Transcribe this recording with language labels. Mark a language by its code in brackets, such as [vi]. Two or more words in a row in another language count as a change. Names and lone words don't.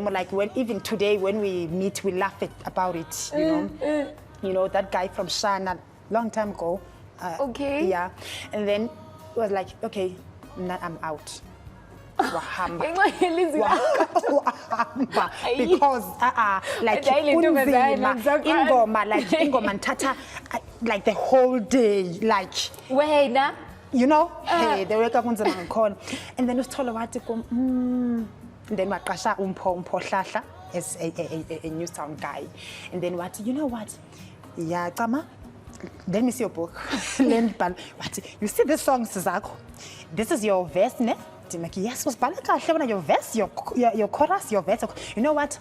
[en] Like even today when we meet, we laugh about it. You know that guy from Shana, long time ago. Okay. Yeah, and then it was like, okay, now I'm out. Wahamba. Because like [zu] ingoma nthatha [en] like the whole day, like wena, you know, hey, they wake up [zu] kunzima ngakhona. [en] And then [zu] usithola wathi [en] and then [zu] waqasha umpho hlahla [en] as a new sound guy. And then what, you know what, yeah, Cama, let me see your book. You see this song zakho, this is your verse, ne? Yes, your verse, your chorus, your verse. You know what?